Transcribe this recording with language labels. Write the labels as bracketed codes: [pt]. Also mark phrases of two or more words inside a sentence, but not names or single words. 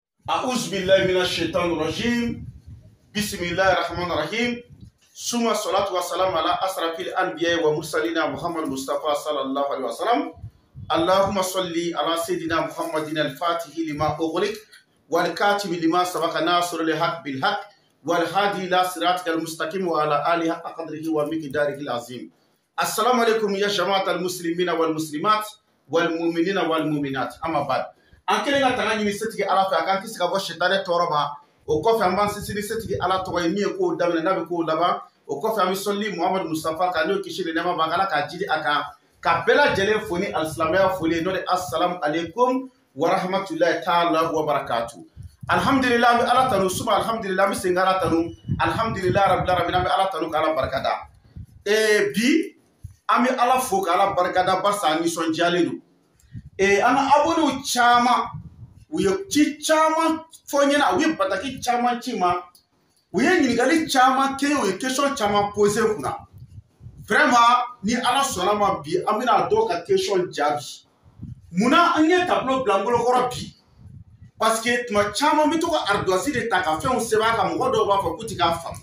[ar] أعوذ بالله من الشيطان الرجيم. بسم الله الرحمن الرحيم. ثم الصلاة والسلام على أشرف الأنبياء والمرسلين محمد مصطفى صلى الله عليه وسلم. اللهم صل على سيدنا محمد الفاتح لما أغلق والخاتم لما سبق ناصر الحق بالحق والهادي إلى صراطك المستقيم وعلى آله قدره ومقداره العظيم. السلام عليكم يا جماعة المسلمين والمسلمات والمؤمنين والمؤمنات. أما بعد. [bm] En kelen ka tanga ɲini setigi ala fɛ a kan kisi ka bɔ sitani tɔɔrɔ ma o kɔfɛ an b'an sinsin setigi ala tɔgɔ ye min ye kow daminɛ n'a bɛ kow laban o kɔfɛ an bɛ sɔnli Muhamadu Mustafa kan n'o kisi ni nɛɛma b'an kan ala k'a jidi a kan ka bɛɛ lajɛlen fo ni alisilamɛya foli n'o de [ar] السلام عليكم ورحمة الله تعالى وبركاته. [bm] Alhamdulillah an bɛ ala tanu suma alhamdulillah an bɛ segin ala tanu [ar] الحمد لله رب العالمين [bm] an bɛ ala tanu ka ala barikada. Bi an bɛ ala fo ka ala barikada barisa a nisɔndiyalen don. An ka abonnés caman u ye ci caman fɔ n ɲɛna u ye bataki caman ci ma u ye ɲininkali caman kɛ u ye question caman posé kunna vraiment ni ala sɔnna ma bi an bɛna dɔw ka question jaabi munna an ye tableau bila n bolokɔrɔ bi [fr] parce que [bm] tuma caman bɛ to ka ardoise de ta ka fɛnw sɛbɛn a kan mɔgɔ dɔw b'a fɔ k'u tɛ k'a faamu